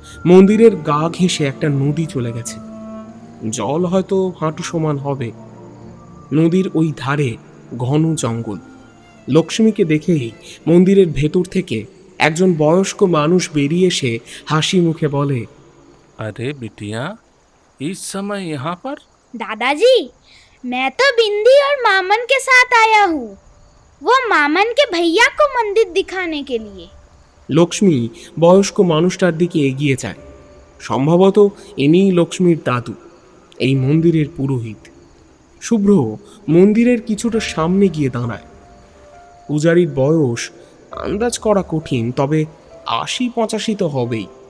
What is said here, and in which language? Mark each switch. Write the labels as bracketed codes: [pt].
[bn] মন্দিরের গা ঘেঁষে একটা নদী চলে গেছে। জল হয়তো হাঁটু সমান হবে। নদীর ওই ধারে ঘন জঙ্গল। লক্ষ্মীকে দেখেই মন্দিরের ভেতর থেকে একজন বয়স্ক মানুষ বেরিয়ে এসে হাসি মুখে বলে, [hi] अरे बिटिया, इस समय यहाँ पर? दादाजी, मैं तो बिंदी और मामन के साथ आया हूँ, वो मामन के भैया को मंदिर दिखाने के लिए। [bn] লক্ষ্মী বয়স্ক মানুষটার দিকে এগিয়ে যায়। সম্ভবত ইনিই লক্ষ্মীর দাদু, এই মন্দিরের পুরোহিত। শুভ্র মন্দিরের কিছুটা সামনে গিয়ে দাঁড়ায়। পূজারীর বয়স আন্দাজ করা কঠিন, তবে ৮০-৮৫ তো হবেই।